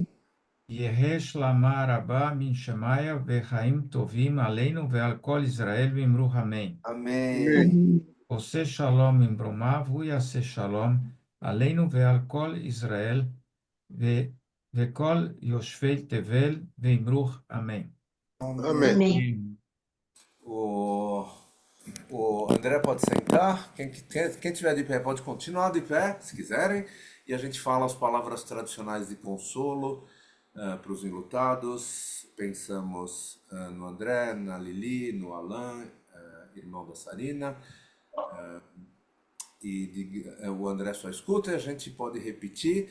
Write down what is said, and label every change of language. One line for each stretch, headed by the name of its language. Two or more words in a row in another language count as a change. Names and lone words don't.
Aramaic: יהא שלמה רבה מן שמיא וחיים טובים עלינו ועל כל ישראל ואמרו אמן.
Portuguese: Amém.
Hebrew: עושה שלום ממרומיו, הוא יעשה שלום עלינו ועל כל ישראל וכל יושבי תבל ואמרו אמן.
Portuguese: Amém. Amém. O André pode sentar, quem tiver de pé pode continuar de pé, se quiserem, e a gente fala as palavras tradicionais de consolo para os enlutados. Pensamos no André, na Lili, no Alain, irmão da Sarina, o André só escuta e a gente pode repetir.